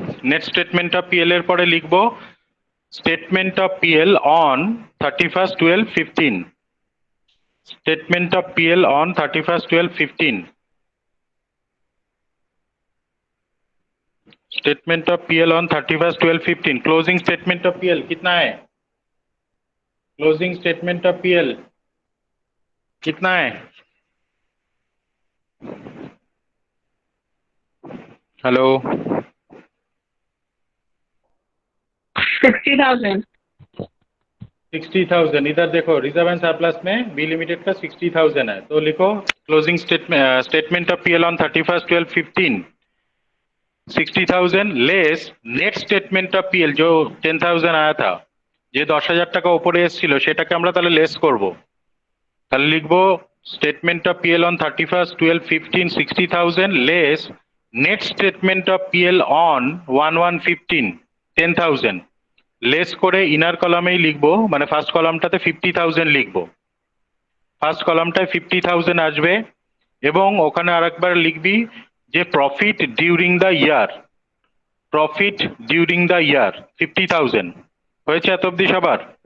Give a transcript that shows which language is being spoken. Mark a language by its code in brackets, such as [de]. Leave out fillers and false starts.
[en] net statement of PL [bn] এর পরে লিখবো [en] Statement of PL on 31/12/15, statement of PL on 31/12/15, statement of PL on 31/12/15। [hi] Closing statement of PL कितना है? Closing statement of PL कितना है? Hello, 60,000 60,000। इधर देखो रिजर्व एंड सरप्लस में बी लिमिटेड का 60,000 है, तो लिखो closing statement of PL on 31/12/15 60,000 less net statement of PL जो 10,000 आया था, [bn] যে 10,000 টাকা উপরে এসেছিল সেটাকে আমরা তাহলে লেস করব। তাহলে লিখবো [en] statement of PL on 31/12/15 60,000 less net statement of PL on 1/1/15 [bn] 10,000 less করে ইনার কলামেই লিখবো, মানে ফার্স্ট কলামটাতে 50,000 লিখবো, ফার্স্ট কলামটায় 50,000 আসবে এবং ওখানে আরেকবার লিখবি যে [en] profit during the year, [bn] profit during the year 50,000 হয়েছে এত অব্দি সবার?